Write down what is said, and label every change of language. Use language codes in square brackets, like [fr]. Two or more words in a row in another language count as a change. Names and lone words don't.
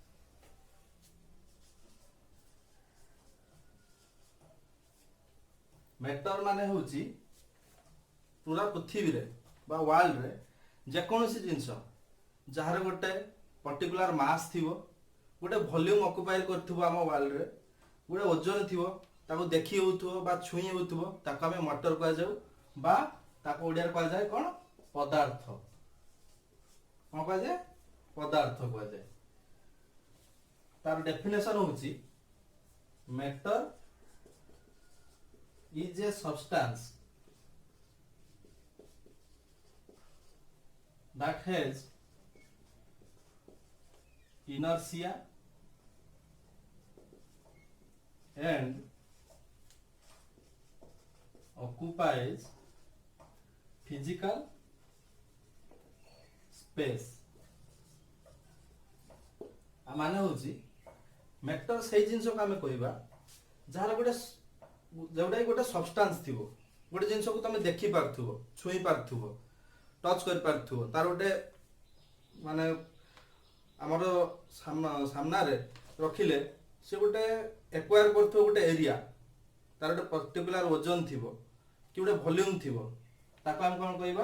[or] ମ୍ୟାଟର ମାନେ ହେଉଛି ପୁରା ପୃଥିବୀରେ ବା ୱାର୍ଲଡରେ ଯେକୌଣସି ଜିନିଷ ଯାହାର ଗୋଟେ [en] particular mass [or] ଥିବ, ଗୋଟେ [en] volume occupy [or] କରିଥିବ ଆମ ୱାର୍ଲଡରେ, ଗୋଟେ ଓଜନ ଥିବ, ତାକୁ ଦେଖି ହେଉଥିବ ବା ଛୁଇଁ ହେଉଥିବ, ତାକୁ ଆମେ ମ୍ୟାଟର କୁହାଯାଉ ବା ତାକୁ ଓଡ଼ିଆରେ କୁହାଯାଏ କ'ଣ? ପଦାର୍ଥ। କ'ଣ କୁହାଯାଏ? ପଦାର୍ଥ କୁହାଯାଏ। ତାର ଡେଫିନେସନ ହେଉଛି [en] Matter is a substance that has inertia and occupies physical space. [or] ମାନେ ହେଉଛି ମ୍ୟାଟର ସେଇ ଜିନିଷକୁ ଆମେ କହିବା ଯାହାର ଯୋଉଟା ଗୋଟେ ସବଷ୍ଟାନ୍ସ ଥିବ, ଗୋଟେ ଜିନିଷକୁ ତମେ ଦେଖି ପାରୁଥିବ, ଛୁଇଁ ପାରୁଥିବ, ଟଚ୍ କରିପାରୁଥିବ, ତାର ଗୋଟେ ମାନେ ଆମର ସାମ୍ନାରେ ରଖିଲେ ସେ ଗୋଟେ ଏକ୍ୱାର କରୁଥିବ ଗୋଟେ ଏରିଆ, ତାର ଗୋଟେ ପର୍ଟିକୁଲାର ଓଜନ ଥିବ କି ଗୋଟେ ଭଲ୍ୟୁମ୍ ଥିବ, ତାକୁ ଆମେ କ'ଣ କହିବା?